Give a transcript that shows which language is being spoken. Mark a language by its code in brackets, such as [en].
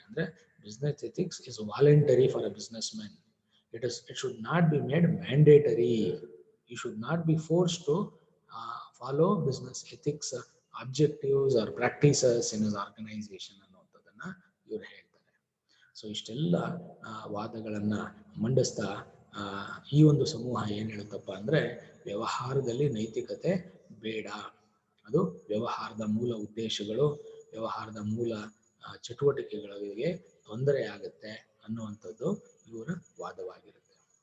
[kn] ಅಂದ್ರೆ [en] Business ethics is voluntary for a businessman. It should not be made mandatory. You should not be forced to follow business ethics objectives or practices in his organization [kn] ಅನ್ನುವಂಥದ್ದನ್ನ ಇವ್ರು ಹೇಳ್ತಾರೆ. So ಇಷ್ಟೆಲ್ಲ ವಾದಗಳನ್ನ ಮಂಡಿಸ್ತಾ ಈ ಒಂದು ಸಮೂಹ ಏನ್ ಹೇಳುತ್ತಪ್ಪ ಅಂದ್ರೆ ವ್ಯವಹಾರದಲ್ಲಿ ನೈತಿಕತೆ ಬೇಡ, ಅದು ವ್ಯವಹಾರದ ಮೂಲ ಉದ್ದೇಶಗಳು, ವ್ಯವಹಾರದ ಮೂಲ ಚಟುವಟಿಕೆಗಳಿಗೆ ತೊಂದರೆ ಆಗುತ್ತೆ ಅನ್ನುವಂಥದ್ದು ಇವರ ವಾದವಾಗಿರುತ್ತೆ.